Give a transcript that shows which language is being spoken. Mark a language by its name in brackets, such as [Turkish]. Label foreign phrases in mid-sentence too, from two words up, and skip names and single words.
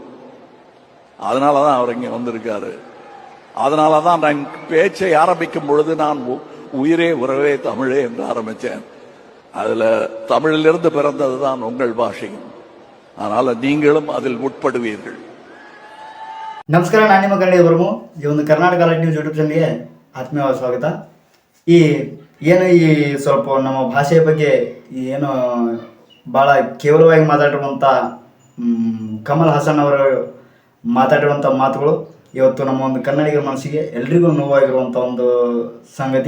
[Tamil] அதனாலதான் அவர் இங்க வந்திருக்காரு. அதனாலதான் நான் பேச்சை ஆரம்பிக்கும் பொழுது நான் உயிரே உறவே தமிழே என்று ஆரம்பிச்சேன். அதுல தமிழிலிருந்து பிறந்ததுதான் உங்கள் பாஷையும். அதனால நீங்களும் அதில் உட்படுவீர்கள். [Kannada] ನಮಸ್ಕಾರ, ನಾನು ನಿಮ್ಮ ಕನ್ನಡ ವರ್ಮು. ಈ ಒಂದು ಕರ್ನಾಟಕ ಲೈಟ್ ನ್ಯೂಸ್ ಯೂಟ್ಯೂಬ್ ಚಾನಲ್ಗೆ ಆತ್ಮೀಯವಾದ ಸ್ವಾಗತ. ಈ ಸ್ವಲ್ಪ ನಮ್ಮ ಭಾಷೆಯ ಬಗ್ಗೆ ಏನು ಭಾಳ ಕೇವಲವಾಗಿ ಮಾತಾಡಿರುವಂಥ ಕಮಲ್ ಹಾಸನ್ ಅವರು ಮಾತಾಡಿರುವಂಥ ಮಾತುಗಳು ಇವತ್ತು ನಮ್ಮ ಒಂದು ಕನ್ನಡಿಗರ ಮನಸ್ಸಿಗೆ ಎಲ್ರಿಗೂ ನೋವಾಗಿರುವಂಥ ಒಂದು ಸಂಗತಿ.